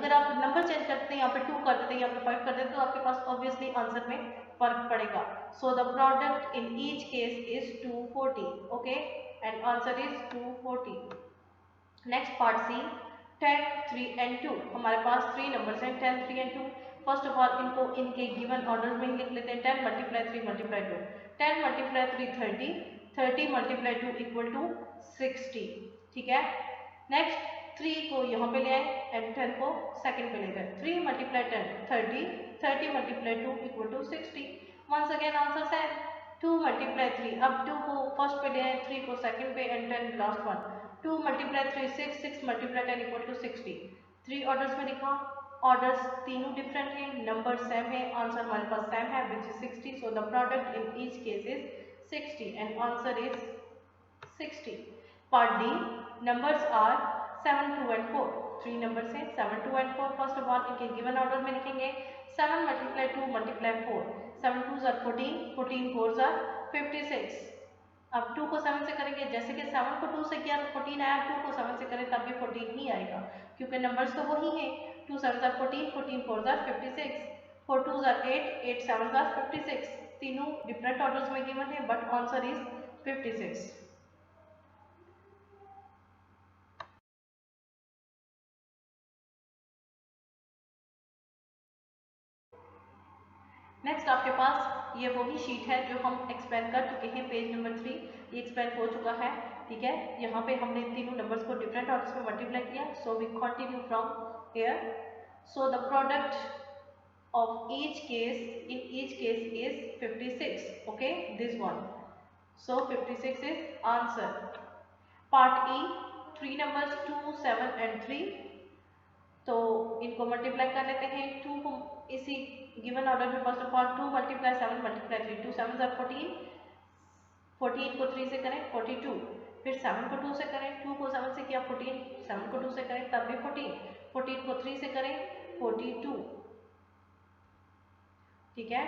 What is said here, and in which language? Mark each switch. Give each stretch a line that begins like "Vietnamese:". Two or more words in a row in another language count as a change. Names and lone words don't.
Hindi: अगर आप नंबर चेंज करते हैं, यहाँ पे 2 कर देते हैं, यहाँ पे 5 कर देते हैं, तो आपके पास
English: obviously answer
Hindi: में फर्क पड़ेगा।
English: So the product in each case is 240, okay, and answer is 240. Next part C, 10, 3 and 2.
Hindi: हमारे पास 3 नंबर्स हैं, 10, 3 and 2।
English: first of all
Hindi: इनको इनके
English: given order
Hindi: में ही लिख लेते हैं।
English: 10 multiply 3 multiply 2, 10 multiply 3 30, 30 multiply 2 equal to 60,
Hindi: ठीक है। नेक्स्ट 3 को यहाँ पे ले आए एंड 10 को सेकंड पे ले गए।
English: 3 multiply 10 30, 30 multiply 2 equal to 60. once again answer
Hindi: है 2 मल्टीप्लाई 3, अब 2 को फर्स्ट पे ले आए, 3 को सेकंड पे एंड 10
English: last one. 2 multiply 3 6, 6 multiply 10 equal to 60.
Hindi: 3 ऑर्डर्स में लिखा, ऑर्डर्स तीनों डिफरेंट हैं, नंबर सेम है, आंसर हमारे पास सेम है
English: which is
Hindi: 60।
English: So the product in each case is 60 and answer is 60. Part D, numbers are 7, 2 and 4.
Hindi: 3 नंबर्स हैं 7, 2 and 4।
English: first of all
Hindi: इनके
English: given order
Hindi: में लिखेंगे।
English: 7 multiply 2 multiply 4, 7 2s are 14, 14 4s are 56।
Hindi: अब 2 को 7 से करेंगे, जैसे कि 7 को 2 से किया तो 14 आया, 2 को 7 से करें तब भी 14 ही आएगा, क्योंकि नंबर्स तो वही हैं।
English: 2 7s are 14, 14 4s are 56, 4 2s are 8, 8 7s are 56।
Hindi: तीनों
English: different orders
Hindi: में गिवन है
English: but answer is 56.
Hindi: नेक्स्ट आपके पास ये वही शीट है जो हम एक्सप्लेन कर चुके हैं,
English: page number
Hindi: 3 ये एक्सप्लेन हो चुका है, ठीक है। यहाँ पे हमने तीनों नंबर्स को
English: different orders
Hindi: में मल्टीप्लाई किया।
English: So we continue from here. So the product of each case in each case is 56, okay, this one। So 56 is answer। part E, 3 numbers 2, 7 and 3।
Hindi: तो इनको मल्टीप्लाई कर लेते हैं। 2 को इसी
English: given order
Hindi: में
English: first of all 2 multiply 7 multiply 3, 2 7s are 14,
Hindi: 14 को 3 से करें 42, फिर 7 को 2 से करें, 2 को 7 से किया 14, 7 को 2 से करें तब भी 14, 14 को 3 से करें 42, ठीक है।